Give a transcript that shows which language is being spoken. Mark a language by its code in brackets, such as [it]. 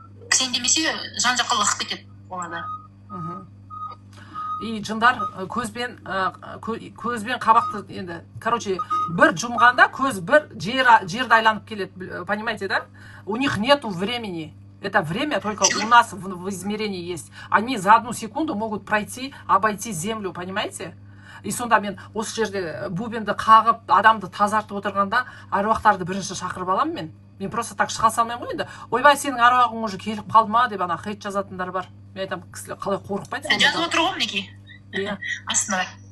[kk] Кісен демесе, жан жаққа лығып кетеді оларда. И жындар көзбен қабақты енді, короче, бір жұмғанда көз бір жерді айланып келеді, [ru] понимаете, да? У них нету времени. Это время только у нас в измерении есть. Они за 1 секунду могут пройти, обойти землю, понимаете? [kk] И сонда мен осы жерде бубенді қағып, адамды тазартып отырғанда, аруақтарды бірінші шақырып аламын мен. Мен [ru] просто так [kk] шыға салмаймын ғой енді. Ойбай, сенің аруағың уже келіп қалды ма деп хейт жазатындар бар. Мен айтамын, кісілер қалай қорықпайды? Жазып отыр ғой мінекей. Астында.